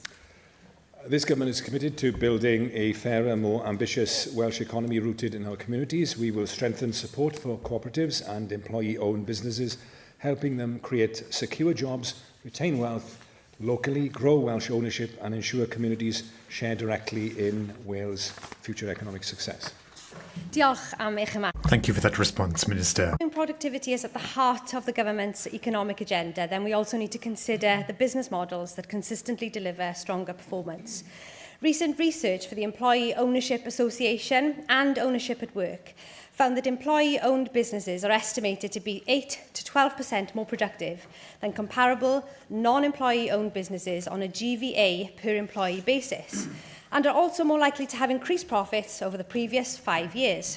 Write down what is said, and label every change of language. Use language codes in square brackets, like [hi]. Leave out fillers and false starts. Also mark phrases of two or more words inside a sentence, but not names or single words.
[en] This Government is committed to building a fairer, more ambitious Welsh economy rooted in our communities. We will strengthen support for cooperatives and employee-owned businesses, helping them create secure jobs, retain wealth locally, grow Welsh ownership and ensure communities share directly in Wales' future economic success. [cy] Diolch am eich yma. [en] Thank you for that response, Minister. When productivity is at the heart of the government's economic agenda, then we also need to consider the business models that consistently deliver stronger performance. Recent research for the Employee Ownership Association and Ownership at Work found that employee-owned businesses are estimated to be 8 to 12% more productive than comparable non-employee-owned businesses on a GVA per employee basis, and are also more likely to have increased profits over the previous 5 years.